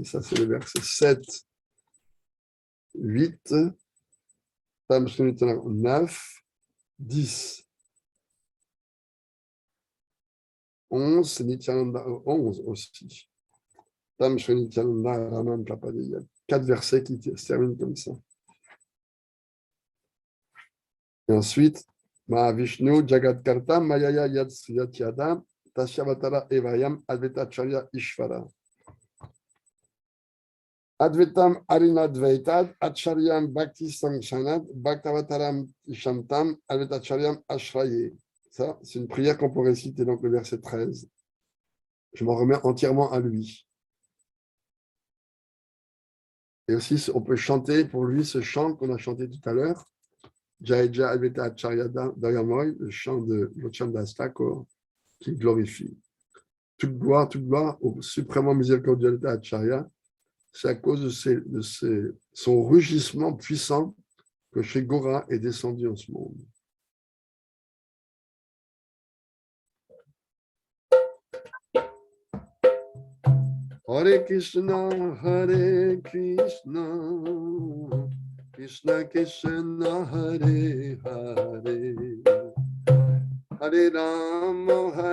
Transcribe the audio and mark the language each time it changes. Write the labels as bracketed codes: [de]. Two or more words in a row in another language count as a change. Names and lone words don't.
[fr] Ça, c'est le verset 7, 8, Tanshri Nityananda 9, 10. 11, c'est Nityananda 11 aussi. Tanshri Nityananda Raman Prapadi. Il y a 4 versets qui se terminent comme ça. Et ensuite, [sa] Mahavishnu Jagadkarta Mayaya Yatsyatyada Tasyavatara Evayam Advaita Charya Ishvara. Advaitam Arinadvaitad Acharyam Bhakti Sangshanad Bhaktavataram Shantam Advaita Charyam Ashraye. [fr] Ça, c'est une prière qu'on pourrait citer, donc le verset 13. Je m'en remets entièrement à lui. Et aussi, on peut chanter pour lui ce chant qu'on a chanté tout à l'heure. [bn] Jai Jai Advaita Acharya Dayamoy, [fr] le chant de Lochandas Thakur, qui glorifie. Toute gloire au suprêmement miséricordieux Advaita Acharya, c'est à cause de son rugissement puissant que Shri Gora est descendu en ce monde. [sa] Hare Krishna, Krishna Krishna, Hare Hare, Hare Rama,